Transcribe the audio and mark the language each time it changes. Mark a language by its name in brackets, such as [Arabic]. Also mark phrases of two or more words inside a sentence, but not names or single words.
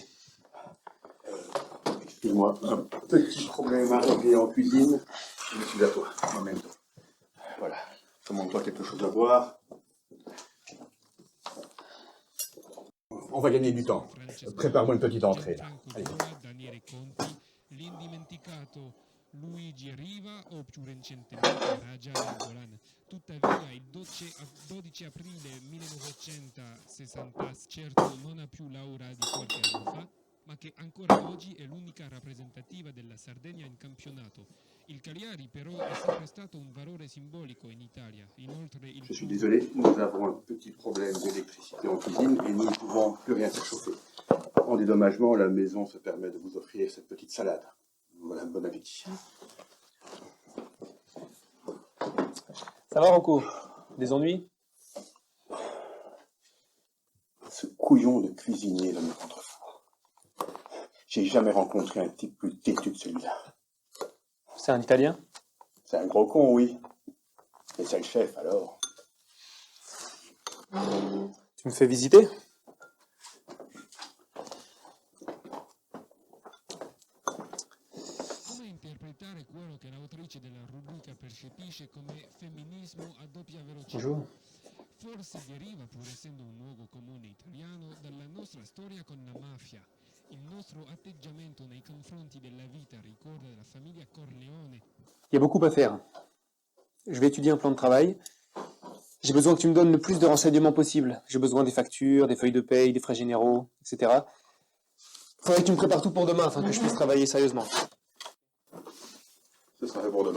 [French] Excuse-moi, un petit problème à régler en cuisine. Je suis à toi, en même temps. Voilà. Commande-toi quelque chose à boire. On va gagner du temps. Prépare-moi une petite entrée, là. Allez. [Italian] Luigi Riva o più recentemente Raja Nangolan. Tuttavia il 12 aprile 1960 certo non ha più l'aura di qualche anno fa, ma che ancora oggi è l'unica rappresentativa della Sardegna in campionato. Il Cagliari però è sempre stato un valore simbolico in Italia. Inoltre il [French] Je suis désolé, nous avons un petit problème d'électricité en cuisine et nous ne pouvons plus rien faire chauffer. En dédommagement, la maison se permet de vous offrir cette petite salade. Voilà, bon appétit. Ça va, Rocco? Des ennuis? Ce couillon de cuisinier va me rendre fou. J'ai jamais rencontré un type plus têtu que celui-là. C'est un Italien? C'est un gros con, oui. Mais c'est le chef, alors. Tu me fais visiter? [Italian] Come interpretare quello che l'autrice della rubrica percepisce come femminismo a doppia velocità? [French] Bonjour. [Italian] Forse deriva, pur essendo un luogo comune italiano, dalla nostra storia con la mafia. Il nostro atteggiamento nei confronti della vita ricorda la famiglia Corleone. [French] Il y a beaucoup à faire. Je vais étudier un plan de travail. J'ai besoin que tu me donnes le plus de renseignements possible. J'ai besoin des factures, des feuilles de paye, des frais généraux, etc. Faudrait que tu me prépares tout pour demain afin que je puisse travailler sérieusement. Ce sera fait pour demain.